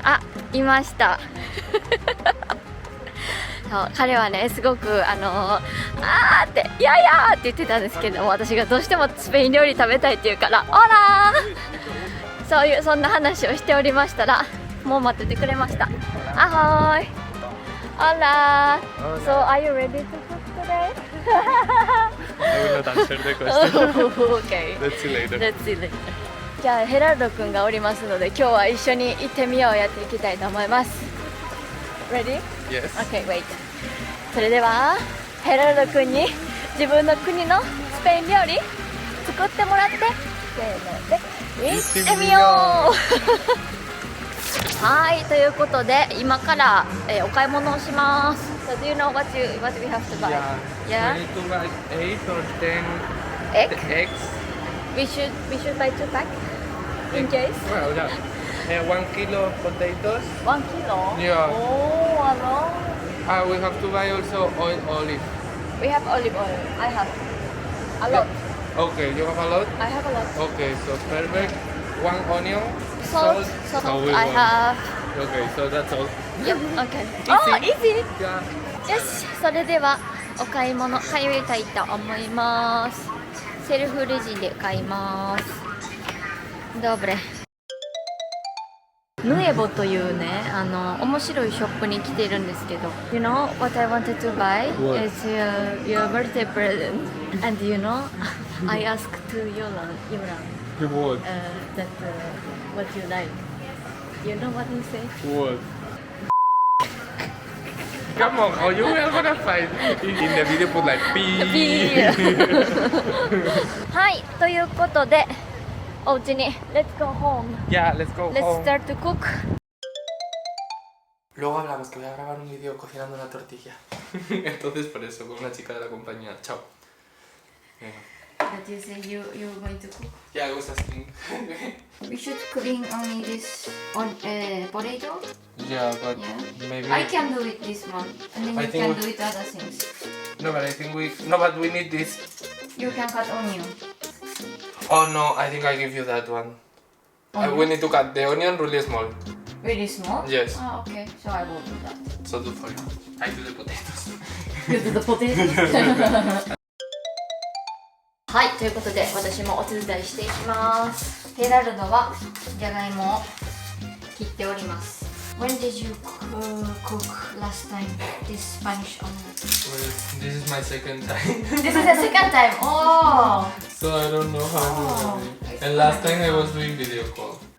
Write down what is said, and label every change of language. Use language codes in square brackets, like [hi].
[ja] あ、いました彼はね、すごくーって「いやいや!」って言ってたんですけども、私がどうしてもスペイン料理食べたいって言うから「オラー!」そんな話をしておりましたら、もう待っててくれました。アホーイ、オラー。 [en] So are you ready to cook today? I will not answer the question. Okay. Let's see later. Let's see later. [ja] じゃあヘラルド君がおりますので、今日は一緒に行ってみようやっていきたいと思います。 [en] Ready? Yes. Okay, wait. [ja] それではヘラルド君に自分の国のスペイン料理作ってもらって、せーので行ってみようはい、ということで今から、お買い物をします。 [en] So do you know what we have to buy? Yeah. We need to buy 8 or 10 eggs. We should buy 2 pack in case. Well, yeah. 1 kilo of potatoes. 1 kilo? Yeah. Oh, ano? We have to buy also olive. We have olive oil. I have a lot. Okay, you have a lot? I have a lot. Okay, so perfect. 1 onion. Salt. I have. Okay, so that's all. Yep. Okay. Oh, easy. Yeah. [ja] よし、それではお買い物始めたいと思います。セルフレジで買います。どうれ。ヌエボというね、面白いショップに来ているんですけど、 [en] You know what I wanted to buy? What? Is your birthday present. And you know, I asked to Yolan, What? that what you like. You know what he said? What? Come on, oh, you are gonna find in the video put like pee. [ja] はい、ということでお家に [en] Let's go home. Yeah, let's go Let's home. start to cook. [es] Luego hablamos que voy a grabar un vídeo cocinando una tortilla. Entonces por eso, con una chica de la compañía. Chao. [en] That you say you're going to cook. Yeah, I was asking. We should clean only this potato. Yeah, but Yeah. maybe. I can do it this one, and then I you think can we- do it other things. No, but I think we. No, but we need this. You can cut onion. Oh no, I think I give you that one. Onion? We need to cut the onion really small. Really small? Yes. Ah, okay. So I will do that. So do for you. I do the potatoes. You do the potatoes. [ja] はい、ということで私もお手伝いしていきます。ヘラルドはじゃがいもを切っております。 [en] When did you cook last time this Spanish omelet? Well, this is my second time. This is the second time. Oh. So I don't know how to do it. And last time I was doing video call.